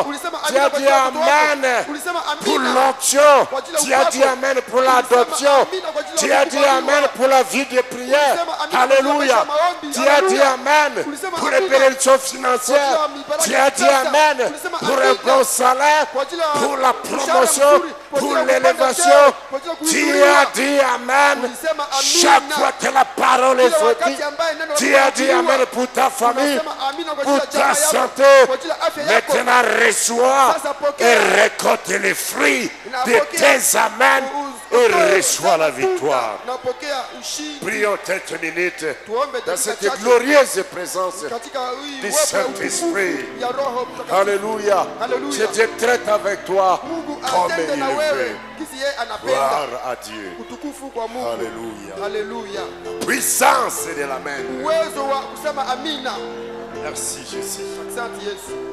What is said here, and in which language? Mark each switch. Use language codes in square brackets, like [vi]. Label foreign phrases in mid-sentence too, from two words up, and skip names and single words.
[sw] Ulisema [fr] Tu [sw] amina [fr] as [sw] kwa [fr] dit [sw] kila watoto wako. [fr] Amen [sw] Ulisema [fr] pour [sw] amina [fr] l'onction. [sw] kwa ajili ya [fr] Tu as dit [sw] upako. [fr] Amen pour [sw] Ulisema [fr] l'adoption. [sw] amina kwa ajili ya [fr] Tu as dit [sw] kukubaliwa. [fr] Amen pour la vie de prière. [sw] Ulisema amina kwa [fr] Alléluia. [sw] maombi. [fr] Tu as dit Alléluia. Amen [sw] Ulisema [fr] pour les [sw] amina [fr] bénédictions financières. [sw] kwa ajili ya mibaraka [fr] Tu [sw] ya [fr] as dit [sw] pesa. [fr] Amen [sw] Ulisema [fr] pour un [sw] amina [fr] bon salaire, [sw] kwa ajili ya [fr] pour la [sw] mshahara [fr] promotion, [sw] mzuri, kwa [fr] pour [sw] ajili ya kupanda [fr] l'élévation. [sw] cheo, kwa ajili ya [fr] Tu [sw] kuinuliwa. [fr] as dit Amen [sw] Ulisema amina. [fr] chaque fois que la parole est [sw] Kila [fr] sortie. [sw] wakati ambaye neno [fr] Tu [sw] lako [fr] as dit [sw] linahubiriwa. [fr] Amen pour ta famille, [sw] Unasema amina kwa [fr] pour [sw] ajili ya [fr] ta [sw] jamaa yako, [fr] santé. [sw] kwa ajili ya afya yako. [fr] Maintenant reçois [sw] Sasa pokea. [fr] et récolte les fruits [sw] Na [fr] de [sw] pokea. [fr] tes Amen et reçois la victoire. [sw] Napokea ushindi. [fr] Prions quelques minutes [sw] Tuombe [fr] dans [sw] dakika [fr] cette [sw] chache [fr] glorieuse présence [sw] katika hii [fr] du [sw] uwepo wa [fr] Saint-Esprit. [sw] utukufu ya Roho Mtakatifu. [fr] Alléluia. [sw] Alléluia. [fr] Que Dieu traite avec toi [sw] Mungu [fr] comme [sw] atende [fr] il [sw] na [fr] le [sw] wewe [fr] veut. [sw] kisi yeye anapenda. [fr] Gloire à Dieu. [sw] Utukufu kwa Mungu. [fr] Alléluia. [sw] Haleluya. [fr] Puissance de l'Amen. [sw] Uwezo wa kusema amina. [fr] Merci Jésus. [sw] Asante Yesu.